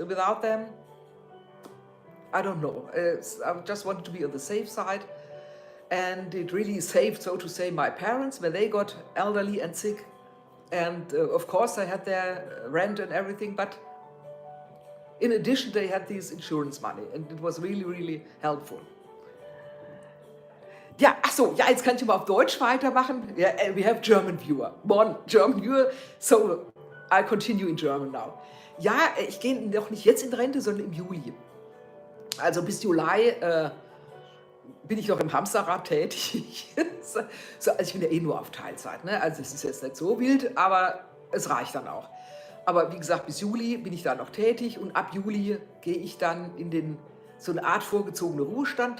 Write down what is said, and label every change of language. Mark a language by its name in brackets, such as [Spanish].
[English] Without them, I don't know. I just wanted to be on the safe side. And it really saved, so to say, my parents when they got elderly and sick. And of course, they had their rent and everything, but in addition, they had this insurance money, and it was really, really helpful. [German] Ja, ach so, ja, jetzt kann ich mal auf Deutsch weitermachen. [English] Yeah, we have German viewer. One German viewer, so I continue in German now. [German] Ja, ich gehe noch nicht jetzt in Rente, sondern im Juli. Also bis Juli bin ich noch im Hamsterrad tätig. So, also ich bin ja eh nur auf Teilzeit, ne? Also es ist jetzt nicht so wild, aber es reicht dann auch. Aber wie gesagt, bis Juli bin ich da noch tätig, und ab Juli gehe ich dann in so eine Art vorgezogene Ruhestand.